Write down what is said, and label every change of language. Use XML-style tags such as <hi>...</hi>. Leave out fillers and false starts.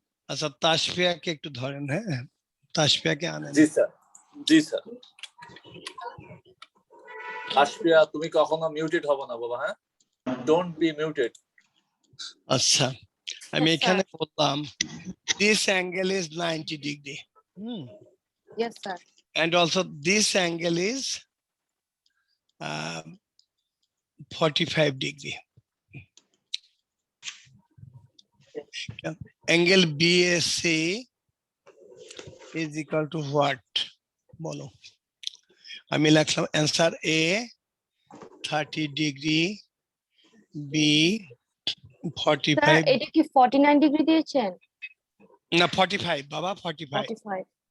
<bn>আচ্ছা তাসফিয়াকে একটু ধরেন, হ্যাঁ তাসফিয়াকে আনেন। জি স্যার, জি স্যার। তাসফিয়া তুমি কখনো মিউটেড হবে না বাবা, হ্যাঁ,</bn> <en>Don't be muted.</en> <bn>আচ্ছা আমি এখানে বললাম</bn> <en>this angle is 90 degree. Yes, sir. And also this angle is 45 degree. Angle BAC is equal to what?</en> <bn>বলো। আমি লিখলাম অ্যান্সার A 30 ডিগ্রি, B 45। এটা কি 49 ডিগ্রি দিয়েছেন? না 45 বাবা, 45। 45।</bn>